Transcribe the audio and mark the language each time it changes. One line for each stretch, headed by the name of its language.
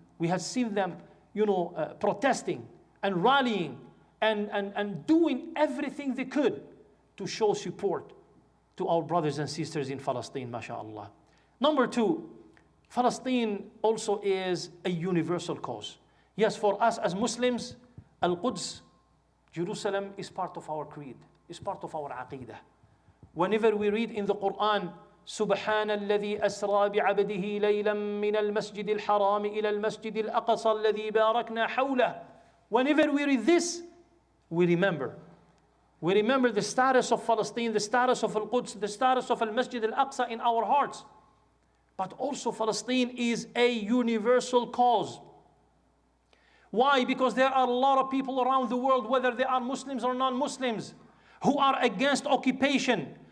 English: We have seen them, protesting and rallying and doing everything they could to show support to our brothers and sisters in Palestine, mashallah. Number two, Palestine also is a universal cause. Yes, for us as Muslims, Al-Quds, Jerusalem is part of our creed, is part of our aqidah. Whenever we read in the Quran,
Arabic: سبحان الذي أسرى بعبده ليلا من المسجد الحرام إلى المسجد الأقصى الذي باركنا حوله.
English: Whenever we read this, we remember. We remember the status of Palestine, the status of Al-Quds, the status of Al-Masjid Al-Aqsa in our hearts. But also Palestine is a universal cause. Why? Because there are a lot of people around the world, whether they are Muslims or non-Muslims, who are against occupation,